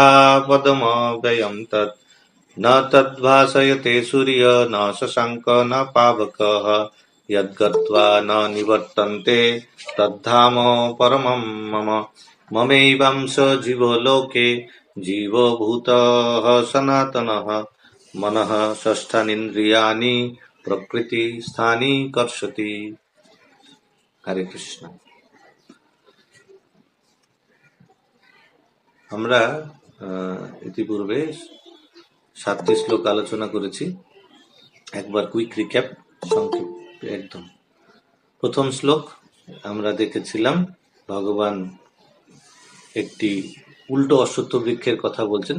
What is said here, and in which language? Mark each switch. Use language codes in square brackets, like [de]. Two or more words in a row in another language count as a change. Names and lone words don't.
[sa] पदमव्ययं तत् न तद्भासयते सूर्य न शशाङ्क न पावकः यद्गत्वा न निवर्तन्ते तद्धाम परमं मम ममैवांश जीवलोके जीवभूतः सनातनः मनः षष्ठानीन्द्रियाणि प्रकृति स्थानी कर्षति। [bn] হরে কৃষ্ণ। আমরা ইতিপূর্বে 7টি শ্লোক আলোচনা করেছি। একবার [en] quick recap, [bn] সংক্ষেপে একদম। প্রথম শ্লোক আমরা দেখেছিলাম ভগবান একটি উল্টো অশ্বত্থ বৃক্ষের কথা বলছেন।